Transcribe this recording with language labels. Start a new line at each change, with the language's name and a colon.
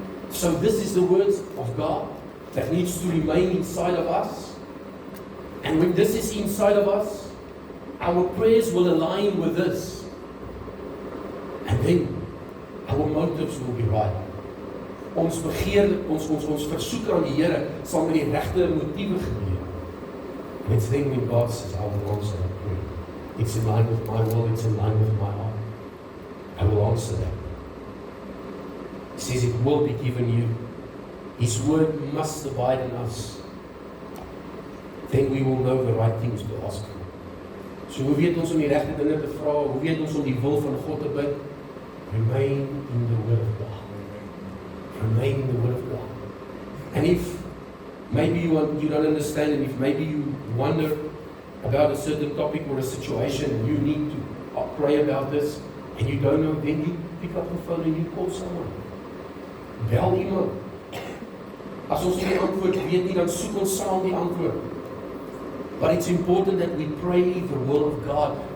English: So this is the words of God that needs to remain inside of us. And when this is inside of us, our prayers will align with this. And then our motives will be right.
Afrikaans: Ons begeer, ons versoek aan die Here sal met die regte motiewe gebeur.
English: And it's then when God says, I will answer that prayer. It's in line with my will, it's in line with my heart. I will answer that. He says it will be given you. His word must abide in us. Then we will know the right things to ask for.
Afrikaans: So hoe weet ons om die regte dinge te vra? Hoe weet ons om die wil van God te bid?
English: Remain in the word of God. Remain in the word of God. And if maybe you don't understand, and if maybe you wonder about a certain topic or a situation and you need to pray about this and you don't know, then you pick up the phone and you call someone.
Afrikaans: Bel iemand. As ons nie die antwoord weet nie, dan soek ons saam die antwoord.
English: But it's important that we pray the will of God.